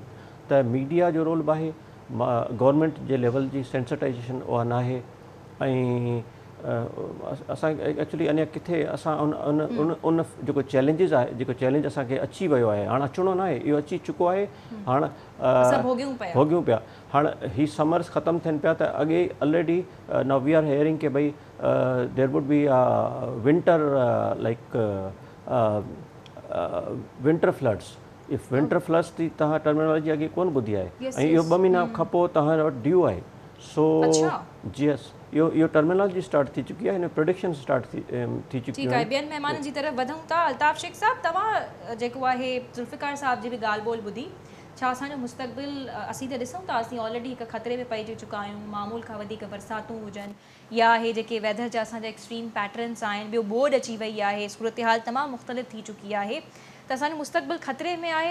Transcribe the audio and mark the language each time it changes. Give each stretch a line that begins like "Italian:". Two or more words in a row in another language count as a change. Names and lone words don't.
Sindhi: त मीडिया जो रोल बि आहे, गवर्नमेंट जे लेवल जी सेंसिटाइजेशन उहा न आहे। ऐं असां एक्चुअली अञा किथे असां उन जेको चैलेंजिस आहे, जेको चैलेंज असांखे अची वियो आहे, हाणे अचिणो न आहे, इहो अची चुको आहे, हाणे भोगियूं पिया। हाणे ही समर्स ख़तमु थियनि पिया त अॻे
English: already now we are hearing
Sindhi: के भई
English: there would be winter like winter floods. if winter floods
Sindhi: थी तव्हां टर्मिनोलॉजी अॻे कोन ॿुधी आहे ऐं इहो 2 महीना खां पोइ तव्हां वटि ड्यू आहे।
English: so yes
Sindhi: इहो टर्मिनोलॉजी स्टार्ट थी चुकी आहे, हिन प्रोडिक्शन स्टार्ट थी चुकी आहे। ॿियनि महिमाननि जी तरफ़ वधूं था। अल्ताफ़ शेख साहब, तव्हां जेको आहे ज़ुल्फ़िकार साहब जी बि ॻाल्हि ॿोल ॿुधी, छा असांजो मुस्तक़बिल असीं त ॾिसूं था असीं ऑलरेडी हिकु ख़तरे में पइजी चुका आहियूं, मामूल खां वधीक बरसातूं हुजनि या हे जेके वेदर जा असांजा
English: extreme patterns
Sindhi: आहिनि, ॿियो बोड अची वई आहे, सूरत हाल तमामु मुख़्तलिफ़ थी चुकी आहे, त असांजो मुस्तक़बिल ख़तरे में आहे।